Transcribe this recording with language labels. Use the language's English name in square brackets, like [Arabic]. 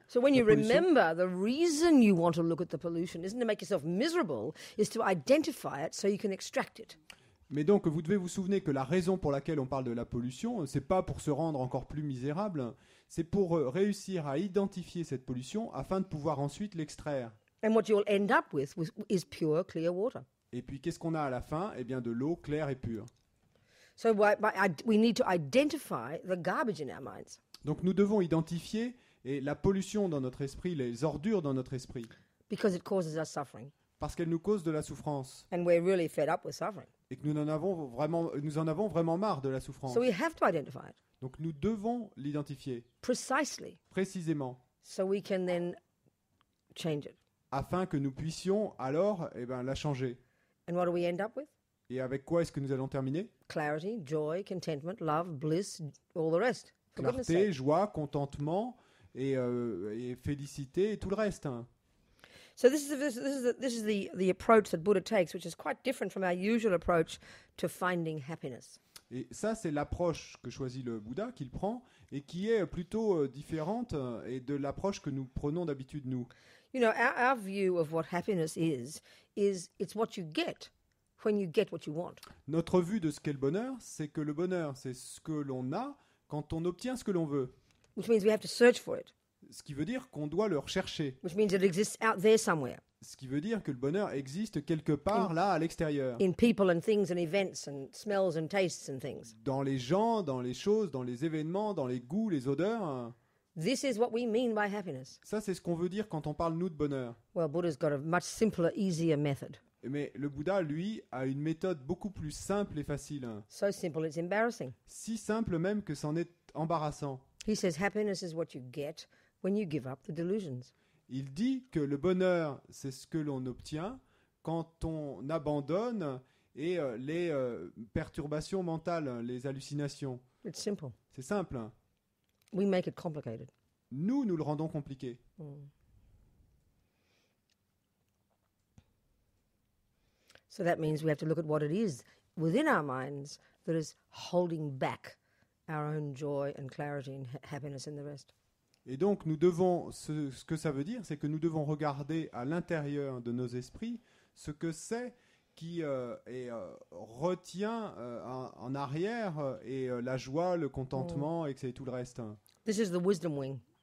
[English] So when [French] de [English] you [French] pollution? [English] remember, the reason you want to look at the pollution isn't to make yourself miserable, is to identify it so you can extract it. [French] Mais donc, vous devez vous souvenir que la raison pour laquelle on parle de la pollution, c'est pas pour se rendre encore plus misérable, c'est pour réussir à identifier cette pollution afin de pouvoir ensuite l'extraire. [English] And what you'll end up with is pure, clear water. [French] Et puis, qu'est-ce qu'on a à la fin? Eh bien, de l'eau claire et pure. [English] So we need to identify the garbage in our minds. [French] Donc, nous devons identifier la pollution dans notre esprit, les ordures dans notre esprit. [English] Because it causes us suffering. [French] Parce qu'elle nous cause de la souffrance. [English] And we're really fed up with suffering. [French] Et que nous en avons vraiment marre de la souffrance. [English] So we have to identify it. [French] Donc nous devons l'identifier. [English] Precisely. [French] Précisément. [English] So we can then change it. [French] Afin que nous puissions alors la changer. [English] And what do we end up with? [French] Et avec quoi est-ce que nous allons terminer? [English] Clarity, joy, contentment, love, bliss, all the rest. [French] Clarté, joie, contentement et félicité et tout le reste. [English] So this is the approach that Buddha takes, which is quite different from our usual approach to finding happiness. [French] Et ça, c'est l'approche que choisit le Bouddha, qu'il prend, et qui est plutôt différente et de l'approche que nous prenons d'habitude, nous. [English] You know, our view of what happiness is it's what you get when you get what you want. [French] Notre vue de ce qu'est le bonheur, c'est que le bonheur, c'est ce que l'on a quand on obtient ce que l'on veut. [English] Which means we have to search for it. [French] Ce qui veut dire qu'on doit le rechercher. [English] Which means it exists out there somewhere. [French] Ce qui veut dire que le bonheur existe quelque part là à l'extérieur. [English] In people and things and events and smells and tastes and things. [French] Dans les gens, dans les choses, dans les événements, dans les goûts, les odeurs. [English] This is what we mean by happiness. [French] Ça, c'est ce qu'on veut dire quand on parle, nous, de bonheur. [English] Well, Buddha's got a much simpler, easier method. [French] Mais le Bouddha, lui, a une méthode beaucoup plus simple et facile. [English] So simple it's embarrassing. [French] Si simple même que c'en est embarrassant. [English] He says happiness is what you get when you give up the delusions. [French] Il dit que le bonheur, c'est ce que l'on obtient quand on abandonne les perturbations mentales, les hallucinations. [English] It's simple. [French] C'est simple. [English] We make it complicated. [French] Nous le rendons compliqué. [English] So that means we have to look at what it is within our minds that is holding back our own joy and clarity and happiness and the rest. [French] Et donc, nous devons, ce que ça veut dire, c'est que nous devons regarder à l'intérieur de nos esprits ce que c'est qui retient en arrière la joie, le contentement et tout le reste. [English] This is the wisdom wing.